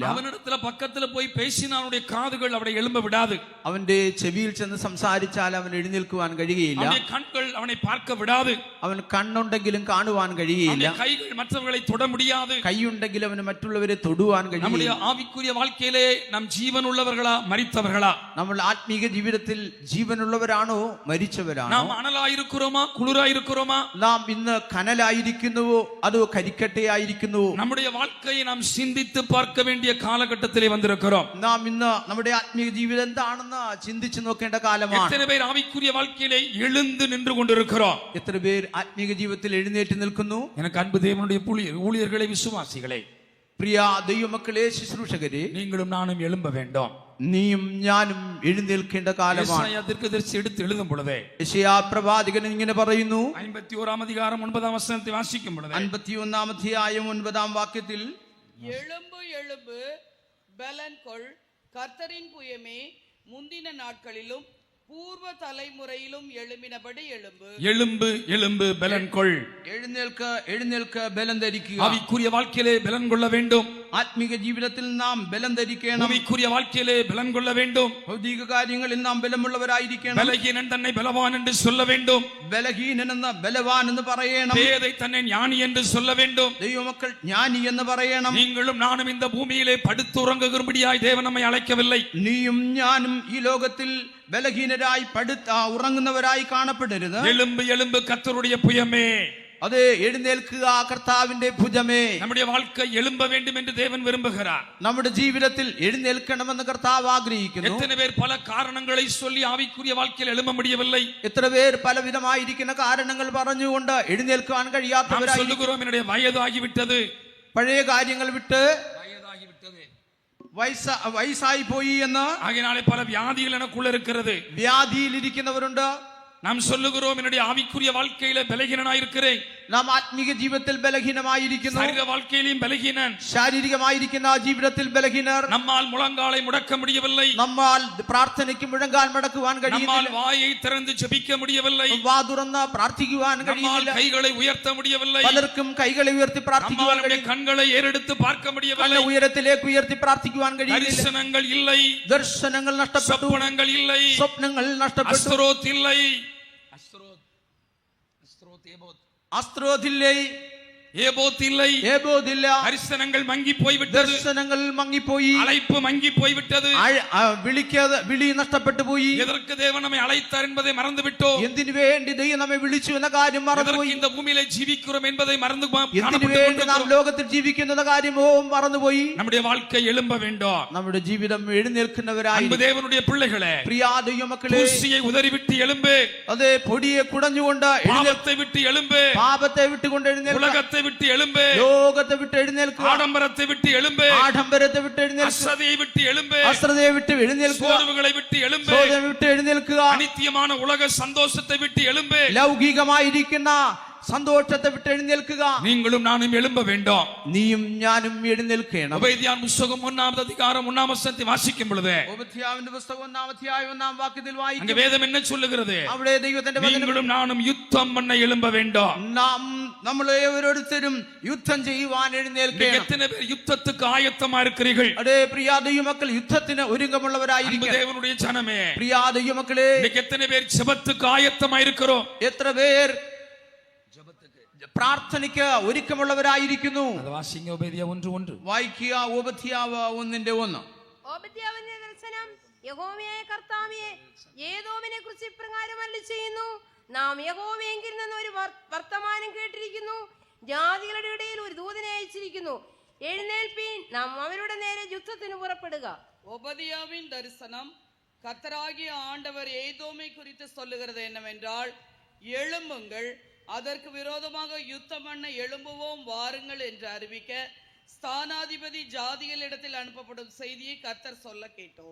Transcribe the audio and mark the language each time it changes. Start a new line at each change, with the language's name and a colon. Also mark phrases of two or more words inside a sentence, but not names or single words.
Tamil: அவனிடத்துல பக்கத்துல போய் பேசினால் அவனுடைய காதுகள் அவனை எழும்ப விடாது.
Malayalam: അവന്റെ ചെവിയിൽ ചെന്ന് സംസാരിച്ചാൽ അവൻ എഴുന്നേൽക്കുവാൻ കഴിയുകയില്ല.
Tamil: அவனுடைய கண்கள் அவனை பார்க்க விடாது.
Malayalam: അവൻ കണ്ണുണ്ടെങ്കിലും കാണുവാൻ കഴിയുകയില്ല.
Tamil: அவனுடைய கைகள் மற்றவர்களை தொட முடியாது.
Malayalam: കൈയുണ്ടെങ്കിൽ അവന് മറ്റുള്ളവരെ തൊടുവാൻ
Tamil: நம்முடைய
Malayalam: കഴിയില്ല.
Tamil: ஆவிக்குரிய வாழ்க்கையிலே நம் ஜீவன் உள்ளவர்களா மரித்தவர்களா?
Malayalam: നമ്മൾ ആത്മീക ജീവിതത്തിൽ ജീവനുള്ളവരാണോ മരിച്ചവരാണോ?
Tamil: நாம் அனலாயிருக்கிறோமா குளிராயிருக்கிறோமா?
Malayalam: നാം ഇന്ന് കനലായിരിക്കുന്നുവോ അതോ കരിക്കട്ടയായിരിക്കുന്നുവോ?
Tamil: நம்முடைய வாழ்க்கையை நாம் சிந்தித்து பார்க்க வேண்டிய காலகட்டத்திலே வந்திருக்கிறோம்.
Malayalam: നാം ഇന്ന് നമ്മുടെ ആത്മീക ജീവിതം എന്താണെന്ന് ചിന്തിച്ചു നോക്കേണ്ട കാലമാണ്.
Tamil: எத்தனை பேர் ஆவிக்குரிய வாழ்க்கையிலே எழுந்து நின்று கொண்டிருக்கிறோம்?
Malayalam: എത്ര പേർ ആത്മീക ജീവിതത്തിൽ എഴുന്നേറ്റ് നിൽക്കുന്നു?
Tamil: எனக்கு அன்பு தேவனுடைய ஊழியர்களை விசுவாசிகளே,
Malayalam: പ്രിയ ദൈവമക്കളെ, ശുശ്രൂഷകരെ,
Tamil: நீங்களும் நானும் எழும்ப வேண்டும்.
Malayalam: നീയും ഞാനും എഴുന്നേൽക്കേണ്ട കാലമാണ്.
Tamil: യെശയ്യാ தீர்க்கதரிசி எடுத்து எழுதும் பொழுதே
Malayalam: യെശയ്യാ പ്രവാചകൻ ഇങ്ങനെ പറയുന്നു.
Tamil: 51 அதிகாரம் 9 வசனத்தை வாசிக்கும் பொழுது
Malayalam: 51 അധ്യായം 9 വാക്യത്തിൽ,
Tamil: எழும்பு எழும்பு பலன் கொள், கர்த்தரின் புயமே முந்தின நாட்களிலும் பூர்வ தலைமுறையிலும் எழும்பினபடி எழும்பு. எழும்பு எழும்பு பலன் கொள்.
Malayalam: എഴുന്നേൽക്ക് എഴുന്നേൽക്ക് ബലം ധരിക്കുക.
Tamil: ஆவிக்குரிய வாழ்க்கையிலே பலன் கொள்ள வேண்டும்.
Malayalam: ആത്മീക ജീവിതത്തിൽ നാം ബലം ധരിക്കണം.
Tamil: ஆவிக்குரிய வாழ்க்கையிலே பலன் கொள்ள வேண்டும்.
Malayalam: ഭൗതിക കാര്യങ്ങളിൽ നാം ബലമുള്ളവരായിരിക്കണം.
Tamil: பலகீனன் தன்னை பலவான் என்று சொல்ல வேண்டும்.
Malayalam: ബലഹീനനെന്ന് ബലവാൻ എന്ന് പറയണം.
Tamil: பேதை தன்னை ஞானி என்று சொல்ல வேண்டும்.
Malayalam: ദൈവമക്കൾ ജ്ഞാനി എന്ന് പറയണം.
Tamil: நீங்களும் நானும் இந்த பூமியிலே படுத்துறங்கும்படியாய் தேவன் நம்மை அழைக்கவில்லை.
Malayalam: നീയും ഞാനും ഈ ലോകത്തിൽ ബലഹീനരായി ഉറങ്ങുന്നവരായി കാണപ്പെടരുത്.
Tamil: எழும்பு எழும்பு கர்த்தருடைய புயமே.
Malayalam: അതെ, എഴുന്നേൽക്കുക കർത്താവിന്റെ ഭുജമേ.
Tamil: நம்முடைய வாழ்க்கை எழும்ப வேண்டும் என்று தேவன் விரும்புகிறார்.
Malayalam: നമ്മുടെ ജീവിതത്തിൽ എഴുന്നേൽക്കണമെന്ന് കർത്താവ് ആഗ്രഹിക്കുന്നു.
Tamil: எத்தனை பேர் பல காரணங்களை சொல்லி ஆவிக்குரிய வாழ்க்கையில் எழும்ப முடியவில்லை?
Malayalam: എത്ര പേർ പലവിധമായിരിക്കുന്ന കാരണങ്ങൾ പറഞ്ഞുകൊണ്ട് എഴുന്നേൽക്കാൻ
Tamil: நாம்
Malayalam: കഴിയാത്തവരായി.
Tamil: சொல்லுகிறோம், என்னுடைய வயது ஆகிவிட்டது,
Malayalam: പഴയ കാര്യങ്ങൾ വിട്ട്
Tamil: வயதாகிவிட்டது,
Malayalam: വയസ്സായി പോയി എന്ന്
Tamil: ஆகையினாலே பல வியாதிகள் எனக்குள்ள இருக்கிறது.
Malayalam: വ്യാധിയിലിരിക്കുന്നവരുണ്ട്.
Tamil: நாம் சொல்லுகிறோம், என்னுடைய ஆவிக்குரிய வாழ்க்கையில பலகீனனாயிருக்கிறேன்.
Malayalam: നാം ആത്മീക ജീവിതത്തിൽ ബലഹീനമായിരിക്കുന്നു.
Tamil: சரீர வாழ்க்கையிலும் பலகீனன்.
Malayalam: ശാരീരികമായിരിക്കുന്ന ജീവിതത്തിൽ ബലഹീനർ.
Tamil: நம்மால் முழங்காலை முடக்க முடியவில்லை.
Malayalam: നമ്മൾ പ്രാർത്ഥനയ്ക്ക് മുഴങ്കാൽ മടക്കുവാൻ
Tamil: நம்மால்
Malayalam: കഴിയുന്നില്ല.
Tamil: வாயை திறந்து ஜெபிக்க முடியவில்லை.
Malayalam: വാ തുറന്ന് പ്രാർത്ഥിക്കുവാൻ
Tamil: நம்மால்
Malayalam: കഴിയില്ല.
Tamil: கைகளை உயர்த்த முடியவில்லை.
Malayalam: പലർക്കും കൈകളെ ഉയർത്തി പ്രാർത്ഥിക്കുവാൻ
Tamil: நம்மால்
Malayalam: കഴിയില്ല.
Tamil: கண்களை ஏறெடுத்து பார்க்க
Malayalam: കണ്ണ്
Tamil: முடியவில்லை.
Malayalam: ഉയരത്തിലേക്ക് ഉയർത്തി പ്രാർത്ഥിക്കുവാൻ കഴിയില്ല.
Tamil: தரிசனங்கள் இல்லை,
Malayalam: ദർശനങ്ങൾ നഷ്ടപ്പെട്ടു.
Tamil: சொப்பனங்கள் இல்லை,
Malayalam: സ്വപ്നങ്ങൾ നഷ്ടപ്പെട്ടു.
Tamil: அஸ்தரோத் இல்லை,
Malayalam: അസ്ത്രോതില്ലേ,
Tamil: ஏபோத் இல்லை,
Malayalam: ഏബോദില്ല.
Tamil: தரிசனங்கள் மங்கி போய்விட்டது,
Malayalam: ദർശനങ്ങൾ മങ്ങിപ്പോയി.
Tamil: அழைப்பு மங்கி போய்விட்டது.
Malayalam: വിളി നഷ്ടപ്പെട്ടു പോയി.
Tamil: எதற்கு தேவன் நம்மை அழைத்தார் என்பதை மறந்து விட்டோம்.
Malayalam: എന്തിനു വേണ്ടി ദൈവം നമ്മെ വിളിച്ചു എന്ന കാര്യം
Tamil: எதற்கு
Malayalam: മറന്നുപോയി.
Tamil: இந்த பூமியிலே ஜீவிக்கிறோம் என்பதை மறந்து
Malayalam: എന്തിനു വേണ്ടി നാം ലോകത്തിൽ ജീവിക്കുന്ന കാര്യമോ മറന്നുപോയി.
Tamil: நம்முடைய வாழ்க்கை எழும்ப வேண்டும்.
Malayalam: നമ്മുടെ ജീവിതം എഴുന്നേൽക്കുന്നവരായി.
Tamil: அன்பு தேவனுடைய பிள்ளைகளே,
Malayalam: പ്രിയ ദൈവമക്കളെ,
Tamil: தூசியை ഉதறிவிட்டு எழும்பு,
Malayalam: അതെ, പൊടിയെ കുടഞ്ഞുകൊണ്ട്
Tamil: பாவத்தை விட்டு எழும்பு,
Malayalam: പാപത്തെ വിട്ടുകൊണ്ട് എഴുന്നേൽക്കുക.
Tamil: உலகத்தை விட்டு எழும்பு,
Malayalam: ലോകത്തെ വിട്ട് എഴുന്നേൽക്കുക.
Tamil: ஆடம்பரத்தை விட்டு எழும்பு,
Malayalam: ആഡംബരത്തെ വിട്ട് എഴുന്നേൽക്കുക.
Tamil: அசதியை விட்டு எழும்பு,
Malayalam: അശ്രദ്ധയെ വിട്ട് എഴുന്നേൽക്കുക.
Tamil: சோர்வுகளை விட்டு எழும்பு,
Malayalam: സോദം വിട്ട് എഴുന്നേൽക്കുക.
Tamil: அனித்தியமான உலக சந்தோஷத்தை விட்டு எழும்பு,
Malayalam: ലൗകികമായിരിക്കുന്ന സന്തോഷത്തെ വിട്ട് എഴുന്നേൽക്കുക.
Tamil: நீங்களும் நானும் எழும்ப வேண்டும்.
Malayalam: നീയും ഞാനും എഴുന്നേൽക്കണം.
Tamil: உபேதியான் புத்தகம் 1ஆம் அதிகாரம் 1ஆம் வசனத்தை வாசிக்கும் பொழுது
Malayalam: ഓബദ്യാവിന്റെ പുസ്തകം 1-ാം അധ്യായം 1-ാം വാക്യത്തിൽ
Tamil: அங்க
Malayalam: വായിക്കും.
Tamil: வேதம் என்ன சொல்லுகிறது?
Malayalam: അവിടെ ദൈവത്തിന്റെ വചനം,
Tamil: நீங்களும் நானும் யுத்தம் பண்ண எழும்ப வேண்டும்.
Malayalam: നമ്മളെ ഓരോരുത്തരും യുദ്ധം ചെയ്യുവാൻ എഴുന്നേൽക്കണം.
Tamil: எத்தனை பேர் யுத்தத்துக்கு ஆயத்தமா இருக்கிறீர்கள்?
Malayalam: അതെ പ്രിയ ദൈവമക്കൾ, യുദ്ധത്തിന് ഒരുക്കമുള്ളവരായിരിക്കും.
Tamil: தேவனுடைய ஜனமே,
Malayalam: പ്രിയ ദൈവമക്കളെ,
Tamil: இன்னைக்கு எத்தனை பேர் ஜெபத்துக்கு ஆயத்தமா இருக்கிறோம்?
Malayalam: എത്ര പേർ പ്രാർത്ഥനയ്ക്ക് ഒരുക്കമുള്ളവരായിരിക്കുന്നു? അത് വാസിക്കുക ഉബേദ്യ 1:1. വായിക്കുക ഓബദ്യാവ് 1:1. ഓബദ്യാവിന്റെ ദർശനം യഹോവയായ കർത്താവേ, ഏദോമിനെ കുറിച്ച് ഇപ്രകാരം അരുളിച്ചെയ്യുന്നു. നാം യഹോവയെങ്കിൽ നിന്ന് ഒരു വർത്തമാനം കേട്ടിരിക്കുന്നു. ജാതികളുടെ ഇടയിൽ ഒരു ദൂതനെ അയച്ചിരിക്കുന്നു. എഴുന്നേൽപ്പീൻ, നാം അവരുടെ നേരെ യുദ്ധത്തിന് പുറപ്പെടുക.
Tamil: ஒபதியாவின் தரிசனம் கர்த்தராகிய ஆண்டவர் ஏதோமை குறித்து சொல்லுகிறது என்னவென்றால், எழும்புங்கள், அதற்கு விரோதமாக யுத்தம் பண்ண எழும்புவோம் வாருங்கள் என்று அறிவிக்க ஸ்தானாதிபதி ஜாதிகளிடத்தில் அனுப்பப்படும் செய்தியை கர்த்தர் சொல்ல கேட்டோம்.